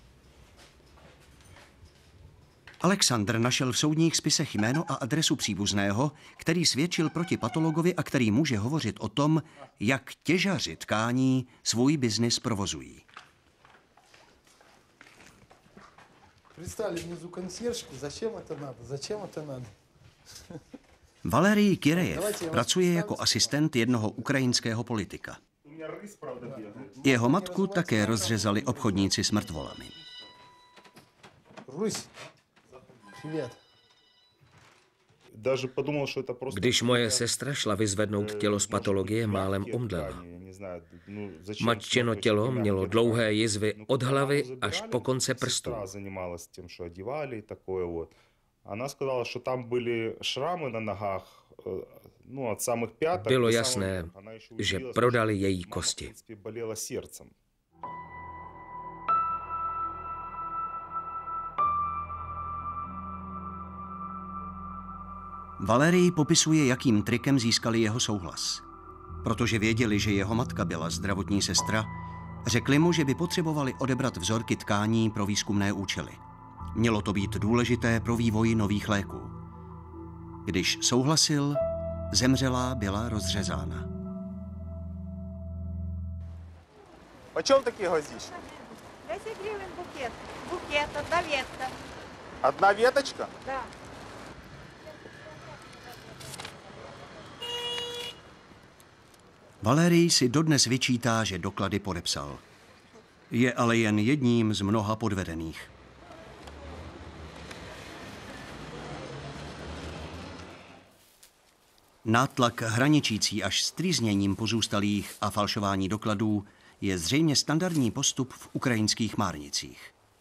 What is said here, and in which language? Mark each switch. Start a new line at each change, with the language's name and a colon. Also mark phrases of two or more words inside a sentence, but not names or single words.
Czech: Alexandr našel v soudních spisech jméno a adresu příbuzného, který svědčil proti patologovi a který může hovořit o tom, jak těžaři tkání svůj biznis provozují.
Russian: Пристали внизу консервку, зачем то надо?
Czech: Valerij Kirejev pracuje jako asistent jednoho ukrajinského politika. Jeho matku také rozřezali obchodníci s mrtvolami.
Russian: Ruсь, привет.
Czech: Když moje sestra šla vyzvednout tělo z patologie, málem omdlela. Matčino tělo mělo dlouhé jizvy od hlavy až po konce prstů.
Russian: Она сказала, что там были шрамы на ногах, от самых пяток.
Czech: Bylo jasné, že prodali její kosti.
Russian: Болела сердцем.
Czech: Valerij popisuje, jakým trikem získali jeho souhlas. Protože věděli, že jeho matka byla zdravotní sestra, řekli mu, že by potřebovali odebrat vzorky tkání pro výzkumné účely. Mělo to být důležité pro vývoj nových léků. Když souhlasil, zemřelá byla rozřezána.
Russian: Почем такие гвоздички? 10 гривен букет. Букет, одна ветка. Одна веточка? Да.
Czech: Valerij si dodnes vyčítá, že doklady podepsal. Je ale jen jedním z mnoha podvedených. Nátlak hraničící až s trýzněním pozůstalých a falšování dokladů je zřejmě standardní postup v ukrajinských márnicích.